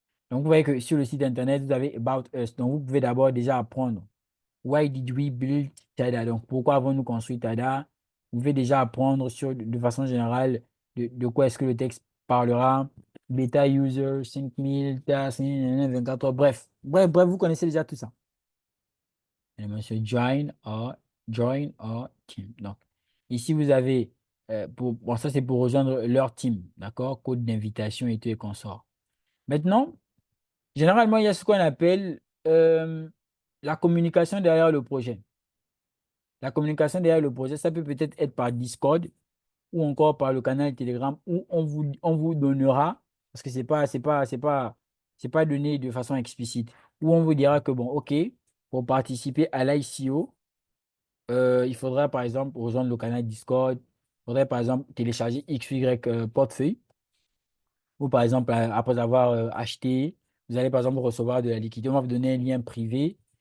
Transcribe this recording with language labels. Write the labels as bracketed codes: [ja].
[fr] Donc, vous voyez que sur le site internet, vous avez About Us. Donc, vous pouvez d'abord déjà apprendre [en] Why did we build TADA? [fr] Donc, pourquoi avons-nous construit TADA? Vous pouvez déjà apprendre de façon générale de quoi est-ce que le texte parlera. bêta user, 5000, task, 24 heures, bref. Bref, vous connaissez déjà tout ça. Et monsieur [en] join or team. [fr] Donc, ici, vous avez, bon, ça c'est pour rejoindre leur team, d'accord? Code d'invitation et tout et consort. Maintenant, généralement, il y a ce qu'on appelle la communication derrière le projet. La communication derrière le projet, ça peut peut-être être par Discord ou encore par le canal Telegram où on vous donnera, parce que c'est pas donné de façon explicite, où on vous dira que, bon, OK, pour participer à l'ICO, il faudra par exemple rejoindre le canal Discord, il faudrait par exemple télécharger XY portefeuille, ou par exemple, après avoir acheté, vous allez par exemple recevoir de la liquidité, on va vous donner un lien privé.